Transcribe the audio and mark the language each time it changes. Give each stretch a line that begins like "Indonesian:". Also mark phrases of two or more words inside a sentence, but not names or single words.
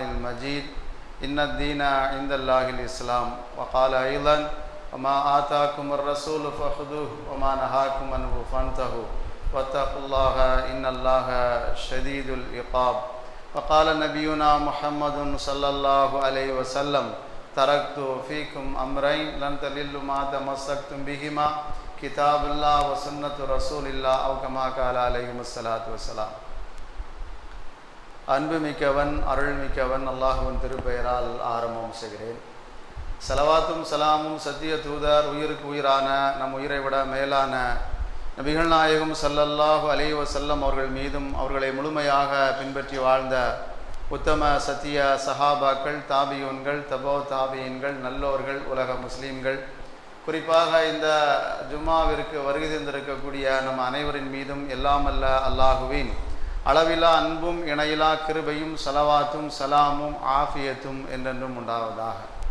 Arabic: المجيد إن الدين عند الله الإسلام وقال أيضا وما آتاكم الرسول فخذوه وما نهاكم عنه فانتهوا واتقوا الله إن الله شديد العقاب وقال نبينا محمد صلى الله عليه وسلم تركت فيكم أمرين لن تضلوا ما تمسكتم بهما كتاب الله وسنة رسول الله أو كما قال عليه الصلاة والسلام.
Tamil: அன்புமிக்கவன் அருள்மிக்கவன் அல்லாஹ்வின் திருப்பெயரால் ஆரம்பம் செய்கிறேன். ஸலவாத்தும் சலாமும் சத்திய தூதர் உயிருக்கு உயிரான நம் உயிரை விட மேலான நபிகள் நாயகம்
Arabic: صلى الله عليه وسلم
Tamil: அவர்கள் மீதும் அவர்களை முழுமையாக பின்பற்றி வாழ்ந்த உத்தம சத்திய சஹாபாக்கள், தாபியூன்கள், தபோ தாபியீன்கள், நல்லோர்கள், உலக முஸ்லீம்கள், குறிப்பாக இந்த ஜும்மாவிற்கு வருகை தந்திருக்கக்கூடிய நம் அனைவரின் மீதும் எல்லாமல்ல அல்லாஹுவின் அளவிலா அன்பும் இணையிலா கிருபையும் ஸலவாத்தும் சலாமும் ஆஃபியத்தும் என்றென்றும் உண்டாவதாக.